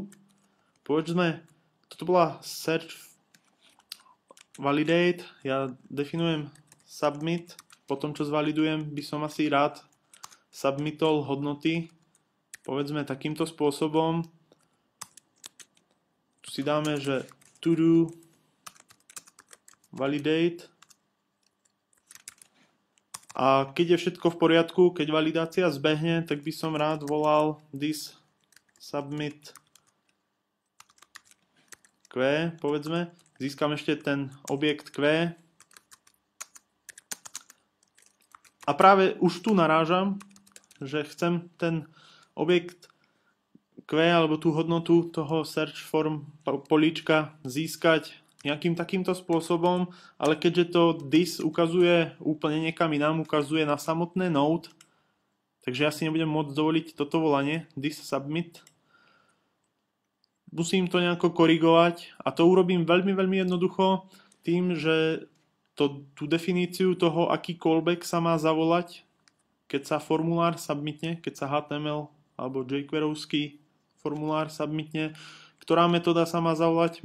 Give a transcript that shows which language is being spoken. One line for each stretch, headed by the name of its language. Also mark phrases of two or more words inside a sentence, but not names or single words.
Slovak: Povedzme, toto bola
English: search validate,
Slovak: ja definujem submit, potom čo zvalidujem, by som asi rád submitol hodnoty, povedzme takýmto spôsobom. Tu si dáme, že to do validate a keď je všetko v poriadku, keď validácia zbehne, tak by som rád volal
English: this submit Q,
Slovak: povedzme. Získam ešte ten objekt Q. A práve už tu narážam, že chcem ten objekt Q alebo tú hodnotu toho
English: search form
Slovak: políčka získať nejakým takýmto spôsobom, ale keďže to this ukazuje úplne niekam inám, ukazuje na samotné node, takže ja si nebudem môcť dovoliť toto volanie,
English: this submit.
Slovak: Musím to nejako korigovať a to urobím veľmi, veľmi jednoducho tým, že tú definíciu toho, aký callback sa má zavolať, keď sa formulár submitne, keď sa HTML alebo jQueryovský formulár submitne, ktorá metóda sa má zavolať?